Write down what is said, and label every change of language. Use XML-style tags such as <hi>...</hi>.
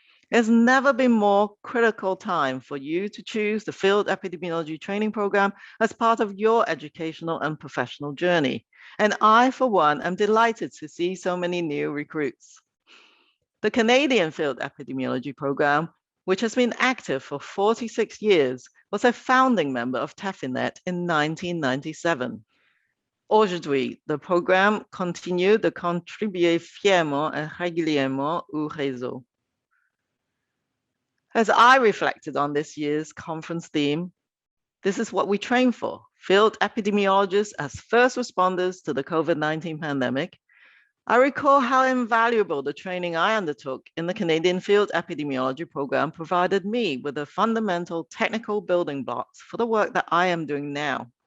<en>There's never been more critical time for you to choose the Field Epidemiology Training Program as part of your educational and professional journey. And I, for one, am delighted to see so many new recruits. The Canadian Field Epidemiology Program, which has been active for 46 years, was a founding member of TEPHINET in 1997.</en> <fr>Aujourd'hui,</fr> <en>the programme</en> <fr>continue de contribuer fièrement et régulièrement au réseau.</fr> <en>As I reflected on this year's conference theme, this is what we train for: field epidemiologists as first responders to the COVID-19 pandemic. I recall how invaluable the training I undertook in the Canadian Field Epidemiology Program provided me with the fundamental technical building blocks for the work that I am doing now.</en>